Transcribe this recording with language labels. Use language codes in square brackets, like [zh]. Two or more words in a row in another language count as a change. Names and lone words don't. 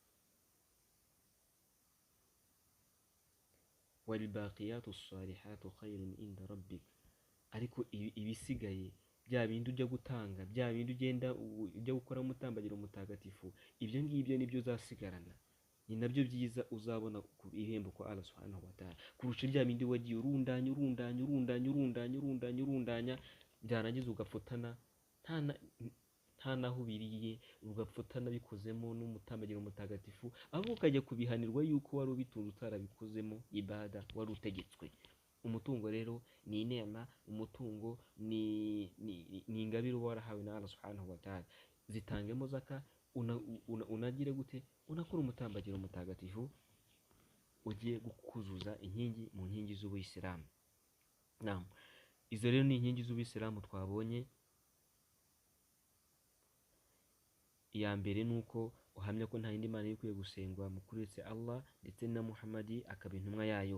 [ar] والباقيات الصالحات خير عند ربك. [rw] Ariko ibisigaye, bya bindi ujya gutanga, bya bindi ujya gukora umutambagiro mutagatifu, ibyo ngibyo nibyo uzasigarana. Ni nabyo byiza uzabona ku ihembo kwa Allah [ar] سبحانه وتعالى, [rw] kurusha bya bindi wagiye urundanya, byarangiza ugapfutana nta naho ubiriye, ugapfutana bikozemo n'umutambagiro mutagatifu, ahubwo ukajya kubihanirwa yuko wari ubitunze utarabikozemo ibada wari utegetswe. Umutungo rero ni inema, umutungo ni ingabire uba warahawe na Allah [ar] سبحانه وتعالى. [rw] Zitangemo zaka, unagire gute, unakora umutambagiro mutagatifu, ugiye kuzuza inkingi mu nkingi z'Ubuyisilamu. Izo rero ni inkingi z'Ubuyisilamu twabonye. Iya mbere ni uko uhamya ko nta yindi mana ikwiye gusengwa mu kuretse Allah, ndetse na Muhammadi akaba intumwa yayo.